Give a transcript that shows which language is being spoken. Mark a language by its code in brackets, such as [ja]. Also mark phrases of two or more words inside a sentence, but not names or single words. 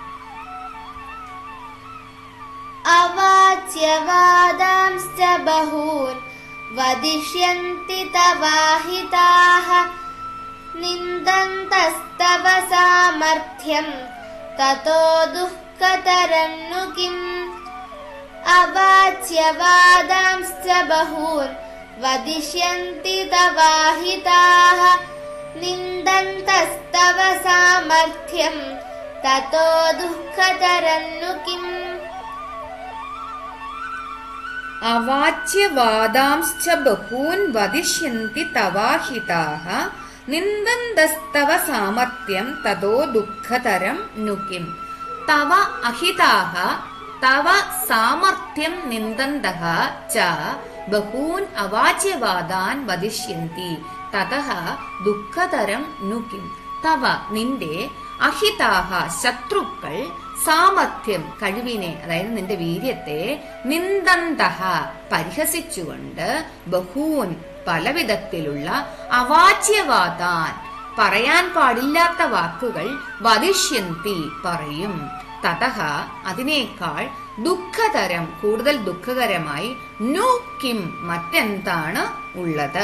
[sa] അവാച്യവാദാംശ്ച ബഹൂൻ വദിഷ്യന്തി തവാഹിതാഃ നിന്ദന്തസ്തവ സാമർത്ഥ്യം തതോ ദുഃഖതരന്നു കിം. അവാച്യവാദാംശ്ച ബഹൂൻ വദിഷ്യന്തി തവാഹിതാഃ നിന്ദന്തസ്തവ तव सामर्थ्यं ततो दुःखतरन्नु किम् अवाच्यवादांश्च बहून् वदिष्यन्ति तवाहिताः निन्दन्तस्तव सामर्थ्यं ततो दुःखतरं नु किम् तव अहिताः तव सामर्थ्यं निन्दन्तः च बहून् अवाच्यवादान् वदिष्यन्ति ततः ദുഃഖതരം नु किम् [ml] തവ നിന്റെ അഹിതാഹ ശത്രുക്കൾ സാമർത്ഥ്യം കഴിവിനെ അതായത് നിന്റെ വീര്യത്തെ നിന്ദന്തഹ പരിഹസിച്ചുകൊണ്ട് ബഹൂൻ പലവിധത്തിലുള്ള അവാച്യവാദാൻ പറയാൻ പാടില്ലാത്ത വാക്കുകൾ വദിഷ്യന്തി പറയും തതഹ അതിനേക്കാൾ ദുഃഖതരം കൂടുതൽ ദുഃഖകരമായി [sa] നു കിം [ml] മറ്റെന്താണ് ഉള്ളത്.